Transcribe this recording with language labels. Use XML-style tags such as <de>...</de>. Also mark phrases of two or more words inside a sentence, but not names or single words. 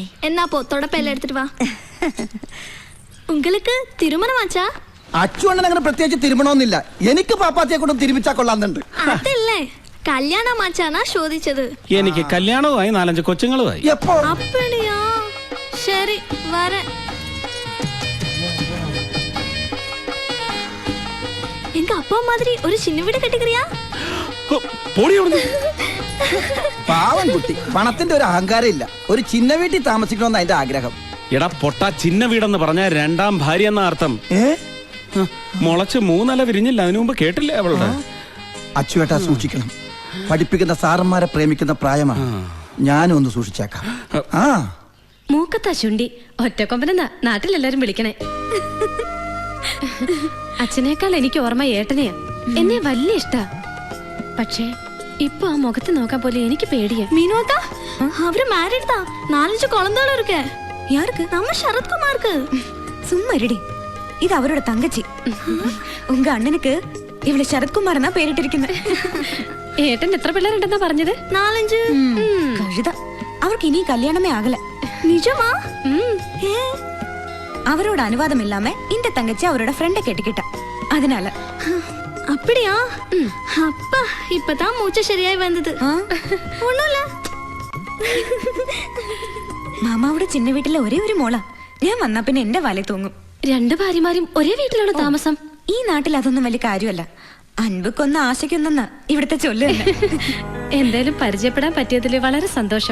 <ml>എന്നാ പോ തുടപ്പെല്ലാം എടുത്തിട്ട് വാ.</ml> <ta>உங்களுக்கு திருமணமாச்சா?</ta> <ml>അച്ചുവണ്ണൻ അങ്ങനെ പ്രത്യേകിച്ച് തിരുമണമെന്നില്ല. എനിക്ക് പാപ്പാത്തിയെ കൊണ്ടും തിരുമിച്ചാ കൊള്ളാന്നുണ്ട്. അതല്ലേ കല്യാണമാച്ചാന്നാ ചോദിച്ചത്. എനിക്ക് കല്യാണവുമായി 4-5 കൊച്ചുങ്ങളുമായി. എപ്പോ? அப்படியா? ശരി വരെ.</ml> <ta>எங்க அப்பா மாதிரி ஒரு சின்ன வீடு கட்டிக்கிறியா?</ta> <ml>പോടി അവിടുന്ന്. പാവം കുട്ടി, പണത്തിന്റെ ഒരു അഹങ്കാരം ഇല്ല. ഒരു ചിന്ന വീട്ടിൽ താമസിക്കണമെന്ന് അതിന്റെ ആഗ്രഹം. എടാ പൊട്ട, ചിന്ന വീടെന്ന് പറഞ്ഞ 2ാം ഭാര്യ എന്ന അർത്ഥം. മുളച്ച് 3 ഇല വിരിഞ്ഞില്ല. അതിനു മുമ്പ് കേട്ടില്ലേ അവളുടെ? അച്ചുവേട്ടാ സൂക്ഷിക്കണം. പഠിപ്പിക്കുന്ന സാറന്മാരെ പ്രേമിക്കുന്ന പ്രായമാണ്. ഞാനും ഒന്ന് സൂക്ഷിച്ചേക്കാം. ആ മൂക്കത്താ ചുണ്ടി ഒറ്റക്കൊമ്പനെന്നാ നാട്ടിലെല്ലാരും വിളിക്കണേ. അച്ഛനേക്കാൾ എനിക്ക് ഓർമ്മ ഏട്ടനെയാ. എന്നെ വലിയ ഇഷ്ടാ. പക്ഷേ ഇപ്പൊ ആ മുഖത്ത് നോക്കാൻ പോലെ എനിക്ക് പേടിയാ.</ml> <ta>மீனுவாக்கா அவரு மேரிட் தான். 4-5 குழந்தைகளும் இருக்கு. யாருக்கு? நம்ம சரத்குமாருக்கு. சும்மா இருடி, இது அவரோட தங்கச்சி. உங்க அண்ணனுக்கு இவளை சரத்குமார்னா பேரிட்டிருக்குன்னு.</ta> <ml>ഏട്ടൻ എത്ര പിള്ളേരുണ്ടെന്നാ പറഞ്ഞത്? 4-5.</ml> <ta>கழுதா, அவருக்கு இனி கல்யாணமே ஆகல. நிஜமா? அவரோட அனுவாதம் இல்லாம இந்த தங்கச்சி அவரோட ஃப்ரெண்ட கேட்டுக்கிட்டா. அதனால அப்படியா? அப்பா இப்பதான் மூச்சு சரியாய் வந்தது. ஒண்ணும் இல்ல.</ta> <ml>മാമാവിടെ ചിന്ന വീട്ടിലെ ഒരേ ഒരു മോളാ. ഞാൻ വന്നാ പിന്നെ എന്റെ വല തൂങ്ങും. 2 ഭാര്യമാരും ഒരേ വീട്ടിലാണ് താമസം. ഈ നാട്ടിൽ അതൊന്നും വലിയ കാര്യമല്ല. അൻപക്കൊന്ന് ആശയ്ക്കൊന്നെന്നാ ഇവിടുത്തെ ചൊല്ല് തന്നെ. എന്തായാലും പരിചയപ്പെടാൻ പറ്റിയതില് വളരെ സന്തോഷം.</ml>